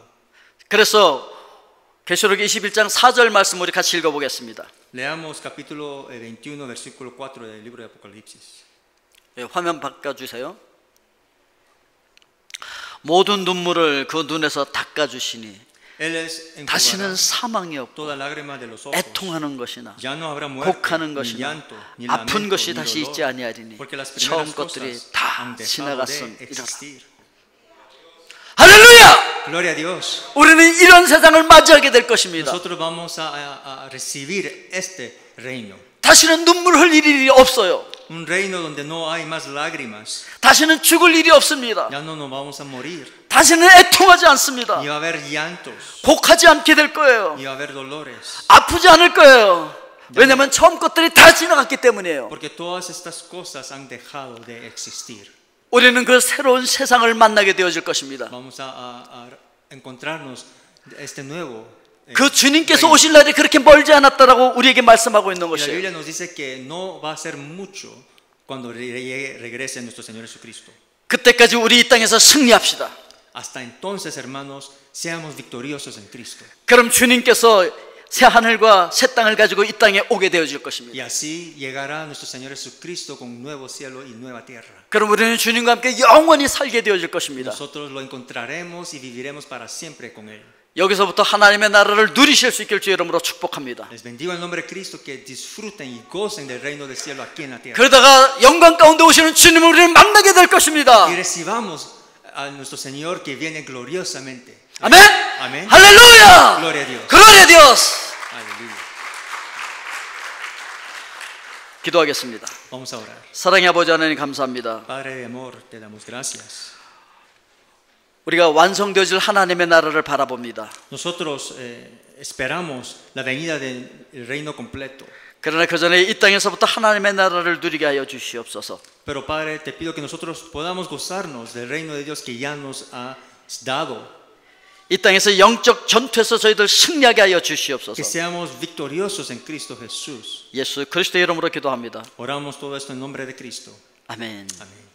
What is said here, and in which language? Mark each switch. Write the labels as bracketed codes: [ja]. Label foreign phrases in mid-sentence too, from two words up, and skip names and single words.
[ko] 그래서 계시록 21장 4절 말씀 우리 같이 읽어보겠습니다. [es] Leamos capítulo 21, versículo 4 del libro de Apocalipsis. [ko] 예, 화면 바꿔주세요. 모든 눈물을 그 눈에서 닦아주시니 [es] Él es [ko] 다시는 사망이 없고 [es] toda lágrima de los ojos. [ko] 애통하는 것이나 [es] Ya no habrá muerte, [ko] 곡하는 [es] ni [ko] 것이나 [es] llanto, ni [ko] 아픈 [es] lamento, [ko] 것이 [es] ni [ko] 다시 [es] dolor, [ko] 있지 아니하리니 [es] porque las [ko] 처음 [es] primeras [ko] 것들이 [es] cosas [ko] 다 [es] han dejado de [ko] 지나갔음이라. [es] existir. [ko] 할렐루야! [es] Gloria a Dios. [ko] 우리는 이런 세상을 맞이하게 될 것입니다. [es] Nosotros vamos a recibir este reino. [ko] 다시는 눈물 흘릴 일이 없어요. [es] Un reino donde no hay más lágrimas. [ko] 다시는 죽을 일이 없습니다. [es] Ya no nos vamos a morir. [ko] 다시는 애통하지 않습니다. [es] Ni va a haber llantos. [ko] 곡하지 않게 될 거예요. [es] Ni va a haber dolores. [ko] 아프지 않을 거예요. 왜냐하면 처음 것들이 다 지나갔기 때문이에요. [es] Porque todas estas cosas han dejado de existir. [ko] 우리는 그 새로운 세상을 만나게 되어질 것입니다. [es] Vamos a encontrarnos este nuevo. [ko] 그 주님께서 오실 날이 그렇게 멀지 않았다라고 우리에게 말씀하고 있는 [es] Y la [ko] 것이에요. [es] Biblia nos dice que no va a ser mucho cuando regrese nuestro Señor Jesucristo. [ko] 그때까지 우리 이 땅에서 승리합시다. [es] Hasta entonces, hermanos, seamos victoriosos en Cristo. [ko] 그럼 주님께서 새 하늘과 새 땅을 가지고 이 땅에 오게 되어질 [es] Y [ko] 것입니다. [es] así llegará nuestro Señor Jesucristo con un nuevo cielo y nueva tierra. [ko] 그럼 우리는 주님과 함께 영원히 살게 되어질 것입니다. [es] Nosotros lo encontraremos y viviremos para siempre con Él. [ko] 여기서부터 하나님의 나라를 누리실 수 있길 주의 이름으로 축복합니다. [es] Les bendigo en el nombre de Cristo, que disfruten y gocen del reino del cielo aquí en la tierra. [ko] 그러다가 영광 가운데 오시는 주님을 우리는 만나게 될 것입니다. [es] Y recibamos a nuestro Señor que viene gloriosamente. [ko] 아멘. [es] Amén. [ko] 할렐루야. [es] Gloria a Dios. Gloria a Dios. Aleluya. [ko] 기도하겠습니다. [es] Vamos a orar. [ko] 사랑의 아버지 하나님 감사합니다. [es] Padre de amor, te damos gracias. [ko] 우리가 완성되어질 하나님의 나라를 바라봅니다. [es] Nosotros esperamos la venida del reino completo. [ko] 그러나 그 전에 이 땅에서부터 하나님의 나라를 누리게 하여 주시옵소서. [es] Pero Padre, te pido que nosotros podamos gozarnos del reino de Dios que ya nos ha dado. [ko] 이 땅에서 영적 전투에서 저희들 승리하게 하여 주시옵소서. [es] Que seamos victoriosos en Cristo Jesús. [ko] 예수 그리스도의 이름으로 기도합니다. [es] Oramos todo esto en nombre de Cristo. [ko] 아멘. [es] Amén.